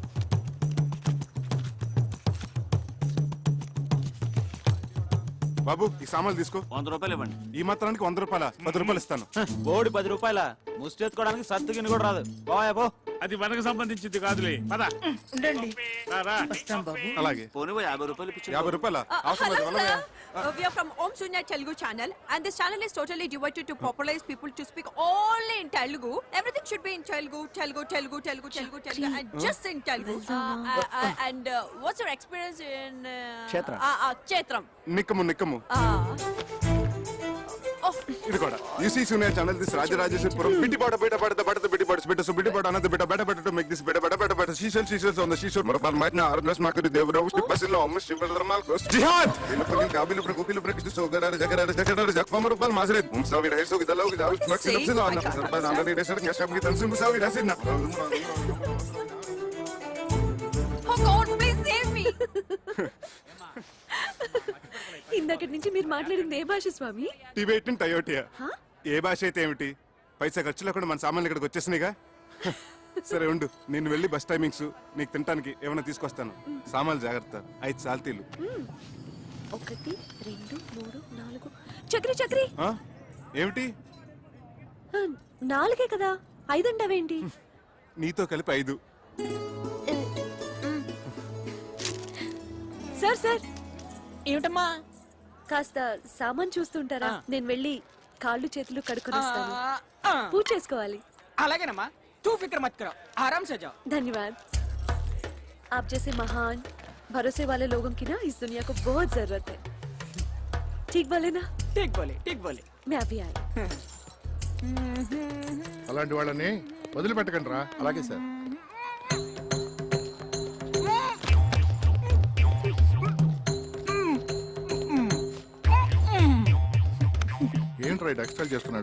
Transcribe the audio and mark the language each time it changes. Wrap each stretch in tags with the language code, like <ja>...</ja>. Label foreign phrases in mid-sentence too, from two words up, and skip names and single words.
<te>బాబు ఈ సామాన్లు తీసుకో. 100 రూపాయలు ఇవ్వండి. ఈ మాత్రానికి 100 రూపాయల? 10 రూపాయలు ఇస్తాను. బోడి 10 రూపాయల ముష్టెత్తుకోవడానికి సత్తుగిని కూడా రాదు. పో. అది మనకు సంబంధించింది కాదులే, పద. ఉండండి, రారా. వస్తాం బాబు. అలాగే. 50 రూపాయలు 50 రూపాయల? అవసరం లేదు,</te> <en>Hello,</en> <te>వెళ్ళవయ్యా.</te> <en>sir. We are from Om Sunya Telugu channel, and this channel is totally devoted to popularize people to speak only in Telugu. Everything should be in Telugu, and just in Telugu. And what's your experience in</en> <te>Kshetram. Kshetram? నిక్కము. ఇది కూడా యూసీ సూనియర్ ఛానల్ దిస్ రాజరాజేశ్వరపురం బిడ్డిపాట బిడ్డిపాట సో బిడ్డిపాట అన్నది బిడ్డ టు మేక్ దిస్ బిడ్డ సీసల్స్ ఆన్ ద సీసోర్ మరపర్ మైట్ నా ఆర్గస్ మాకరి దేవరావు స్టిపసిలో అమ్మ శివధర్మాల్ కోస్ జిహాద్ బిలుపుని కాబిలుపుని కుపిలుపుని సోగరార జగరార జక్వమ రూపాల్ మాసరే ముసావి రైసో గిదలో గిదావు స్నక్సిలో అన్న సర్పద అన్న రేసర్ న్యాషం గిదన్ ముసావి రాసినా.</te> <en>Oh God, please save me.</en> <te>ఇందాకటి నుంచి మీరు మాట్లాడింది ఏ భాష స్వామి? టిబెటన్ టయోటియా. ఏ భాష అయితే ఏమిటి, పైసా ఖర్చు లేకుండా మన సామాన్లు ఇక్కడికి వచ్చేసినాయిగా. సరే ఉండు, నేను వెళ్ళి</te> <en>bus timings</en> <te>నీకు తినడానికి ఏమైనా తీసుకొస్తాను. సామాన్లు జాగ్రత్త. 5 సాల్తీలు. 1 2 3 4. చక్రి ఆ? ఏమిటి? 4 కదా, 5 అంటావేంటి? నీతో కలిపి 5. సార్ ఏమిటమ్మా? కాస్త సామాన్ చూస్తుంటారా? నేను వెళ్ళి కాళ్ళు చేతులు కడుక్కొని వస్తాను. పూజ చేసుకోవాలి. అలాగేనమ్మా,</te> <hi>तू फ़िक्र मत करो, आराम से जाओ. धन्यवाद. आप जैसे महान भरोसे वाले लोगों की ना इस दुनिया को बहुत जरूरत है. ठीक बोले ना? ठीक बोले. मैं अभी आई.</hi> <te>అలాంటి వాళ్ళని వదిలిపెట్టకండి రా. అలాగే సార్. ఏంట్రా టెక్స్టైల్ చేస్తున్నాడు?</te>